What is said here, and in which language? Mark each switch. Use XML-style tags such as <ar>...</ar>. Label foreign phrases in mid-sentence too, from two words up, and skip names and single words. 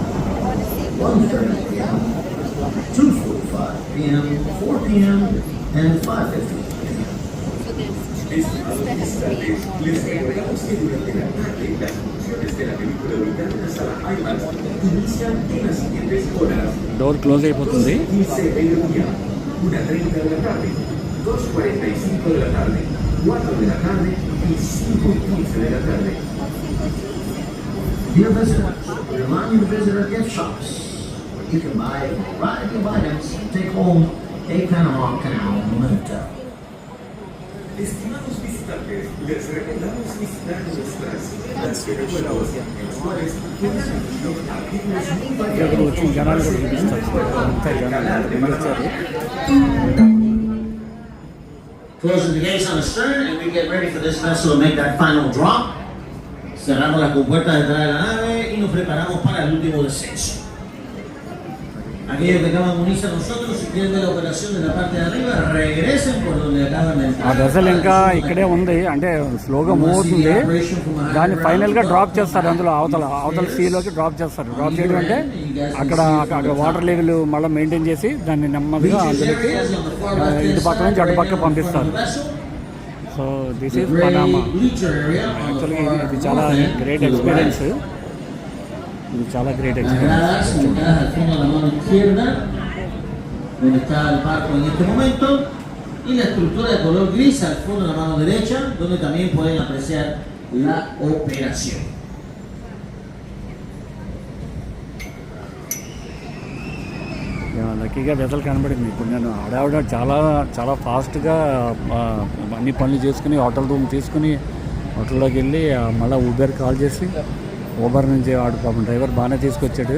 <en>2:45 p.m., 4 p.m., and 5:50. door close అయిపోతుంది.</en> <es>1:30 de la tarde, 2:45 de la tarde, 4 de la tarde y 5:15 de la tarde.</es> <en>Dear visitors, remind you to visit our gift shops. You can buy a variety of items and take home a Panama Canal memento.</en> <es>Estimados visitantes, les recomendamos visitar nuestras recuerdos, en las cuales podrán adquirir artículos muy variados.</es> <te>జనాలు కూడా చూపిస్తారు, అంతా జనాలు.</te> <en>Closing the gates on the stern, and we get ready for this vessel to make that final drop.</en> <es>Cerramos la compuerta detrás de la nave y nos preparamos para el último descenso. Aquellos que acaban de unirse a nosotros, si quieren ver la operación de la parte de arriba, regresen por donde acaban de entrar.</es> <te>ఆ వెసల్ ఇంకా ఇక్కడే ఉంది, అంటే స్లోగా మూవ్ అవుతుంది. దాన్ని</te> <en>finalga drop</en> <te>చేస్తారు. అందులో అవతల సీలోకి డ్రాప్ చేస్తారు. డ్రాప్ చేయడం అంటే అక్కడ</te> <en>water level</en> <te>మళ్ళీ మెయింటైన్ చేసి దాన్ని నెమ్మదిగా అందులోకి ఇటు పక్క నుంచి అటు పక్క పంపిస్తారు.</te> <en>so this is Panama.</en> <te>యాక్చువల్గా ఇది చాలా</te> <en>great experience.</en> <te>ఇది చాలా</te> <en>great experience.</en> <es>Al fondo de la mano izquierda, donde está el barco en este momento, y la estructura de color gris al fondo de la mano derecha, donde también pueden apreciar la operación.</es> <te>లక్కీగా వెసల్ కనబడింది. ఇప్పుడు నేను ఆడావిడ చాలా ఫాస్ట్గా అన్ని పనులు చేసుకుని</te> <en>hotel room</en> <te>తీసుకుని హోటల్లోకి వెళ్ళి మళ్ళీ ఊబర్ కాల్ చేసి ఊబర్ నుంచి వాడు పాపం డ్రైవర్ బాగానే తీసుకొచ్చాడు.</te>